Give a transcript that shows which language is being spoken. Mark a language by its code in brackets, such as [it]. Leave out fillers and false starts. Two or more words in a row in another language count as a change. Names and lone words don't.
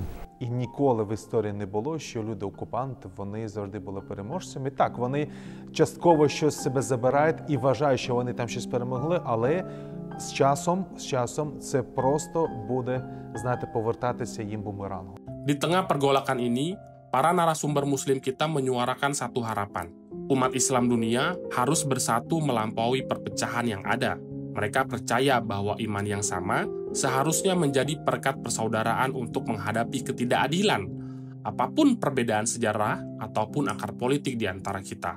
[uk] І ніколи в історії не було, що люди-окупанти, вони завжди були переможцями. Так, вони частково щось з себе забирають і вважають, що вони там щось перемогли, але з часом це просто буде, знаєте, повертатися їм бумерангом. [id] Di tengah pergolakan ini, para narasumber muslim kita menyuarakan satu harapan. Umat Islam dunia harus bersatu melampaui perpecahan yang ada. Mereka percaya bahwa iman yang sama seharusnya menjadi perekat persaudaraan untuk menghadapi ketidakadilan, apapun perbedaan sejarah ataupun akar politik di antara kita.